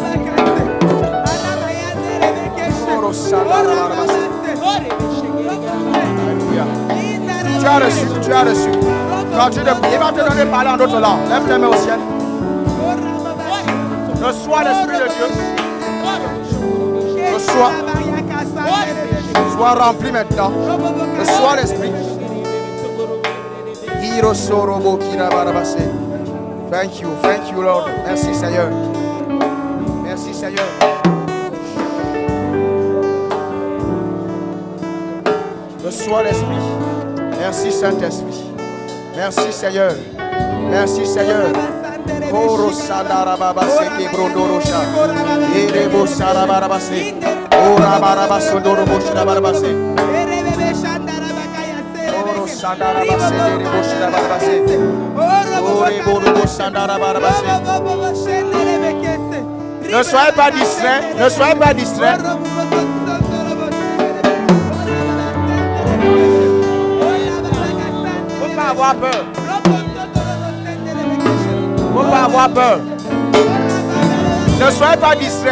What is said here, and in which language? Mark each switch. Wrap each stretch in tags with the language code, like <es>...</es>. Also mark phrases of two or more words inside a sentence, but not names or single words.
<fr>Tu as reçu, tu as reçu. Continue de prier, il va te donner de parler en d'autres langues. Lève tes mains au ciel. Reçois l'esprit de Dieu. Reçois. Sois rempli maintenant. Reçois l'esprit.</fr> <en>Thank you, Lord.</en> <fr>Merci Seigneur. Merci Seigneur. Reçois l'esprit. Merci Saint-Esprit. Merci Seigneur. Merci Seigneur. Oro Sadarababa Seke Brodorosha. Erebo Sarabarabase. Ora Barabasodorobo Shirabarabase. Oro Sadarabase Erebo Shirabarabase. Orebo Robo Sandarabarabase. Ne soyez pas distraits. Ne soyez pas distraits. Faut pas avoir peur. Faut pas avoir peur. Ne soyez pas distraits.</fr>